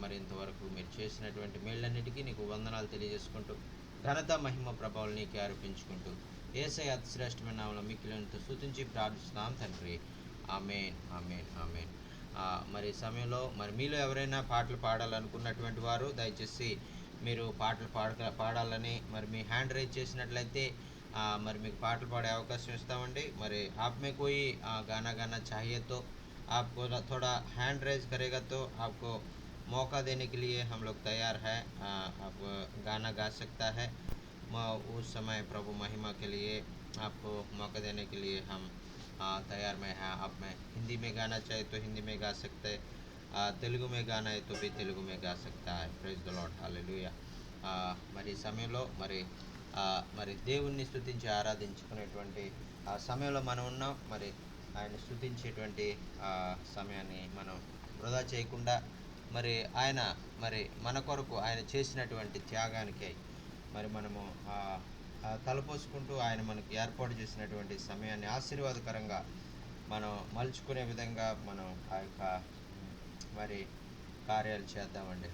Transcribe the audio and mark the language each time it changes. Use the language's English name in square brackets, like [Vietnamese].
[Telugu] మరి ఇంతవరకు మీరు చేసినటువంటి మేళ్ళన్నిటికీ నీకు వందనాలు తెలియజేసుకుంటూ, ఘనత మహిమ ప్రభావాలు నీకే ఆరోపించుకుంటూ, యేసయ్య అతి శ్రేష్టమైన నామములో మిక్కిలినంత స్తుతించి ప్రార్థిస్తున్నాం తండ్రి. ఆమేన్, ఆమేన్, ఆమేన్. మరి సమయంలో మరి మీలో ఎవరైనా పాటలు పాడాలనుకున్నటువంటి వారు దయచేసి మీరు పాటలు పాడాలని మరి మీ హ్యాండ్ రైజ్ చేసినట్లయితే మరి మీకు పాటలు పాడే అవకాశం ఇస్తామండి. [Hindi] మరి आप में कोई गाना गाना चाहिए तो आपको थोड़ा हैंड रेज करेगा तो आपको मौका देने के लिए हम लोग तैयार है। आप गाना गा सकता है। उस समय प्रभु महिमा के लिए आपको मौका देने के लिए हम तैयार में हैं। आप में हिंदी में गाना चाहे तो हिंदी में गा सकते हैं, तेलुगु में गाना है तो भी तेलुगु में गा सकता है। [English] Praise the Lord, hallelujah. [Telugu] మరి సమయంలో మరి దేవుణ్ణి స్తుతించి ఆరాధించుకునేటువంటి ఆ సమయంలో మనం ఉన్నాం. మరి ఆయన స్తుతించేటువంటి సమయాన్ని మనం వృధా చేయకుండా మరి ఆయన మరి మన కొరకు ఆయన చేసినటువంటి త్యాగానికై మరి మనము తలపోసుకుంటూ ఆయన మనకు ఏర్పాటు చేసినటువంటి సమయాన్ని ఆశీర్వాదకరంగా మనం మలుచుకునే విధంగా మనం ఆ యొక్క మరి కార్యాలు చేద్దామండి.